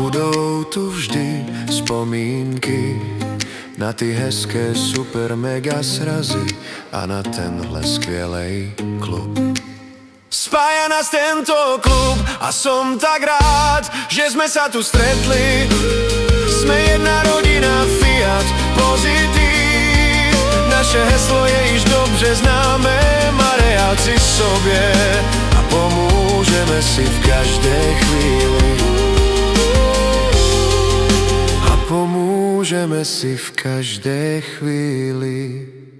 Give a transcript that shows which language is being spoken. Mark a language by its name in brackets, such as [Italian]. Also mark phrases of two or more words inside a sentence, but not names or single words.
[Czech] Budou tu vždy vzpomínky na ty hezké super mega srazy a na tenhle skvělej klub. [Slovak] Spája nás tento klub a som tak rád, že sme sa tu stretli. Sme jedna rodina, Fiat Pozitív. [Czech] Naše heslo je již dobře známe, Marejáci sobě a pomůžeme si v každé chvíli. A pomůžeme si v každé chvíli.